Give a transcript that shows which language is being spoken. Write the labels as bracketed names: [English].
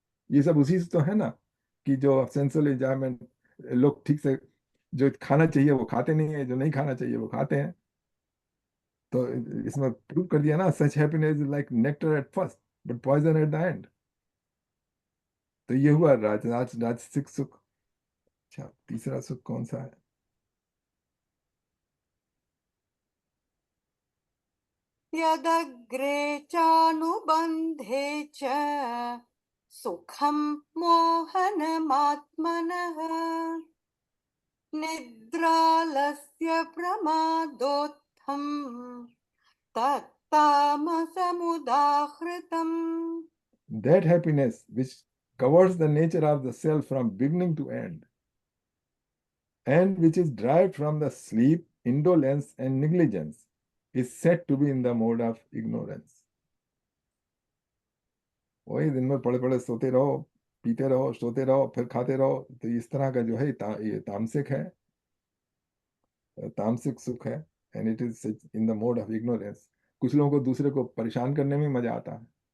[Hindi] ये सब उसी से तो है ना, कि जो सेंसुअल एंजॉयमेंट, लोग ठीक से जो खाना चाहिए वो खाते नहीं है, जो नहीं खाना चाहिए वो खाते हैं। तो इसमें प्रूव कर दिया ना, [English] Such happiness is like nectar at first but poison at the end. [Hindi] तो ये हुआ राजसिक सुख। अच्छा, तीसरा सुख कौन सा है? [Sanskrit] यदग्रे चानुबन्धे च सुखं मोहनमात्मनः निद्रालस्य प्रमादोत्थं तत्तामसमुदाहृतम्. [English] That happiness which covers the nature of the self from beginning to end, and which is derived from the sleep, indolence, and negligence, is said to be in the mode of ignorance. [Hindi] वही दिन में पड़े पड़े सोते रहो, पीते रहो, सोते रहो, फिर खाते रहो, तो इस तरह का जो है ये तामसिक है, तामसिक सुख है। [English] And it is in the mode of ignorance. [Hindi] कुछ लोगों को दूसरे को परेशान करने में मजा आता है।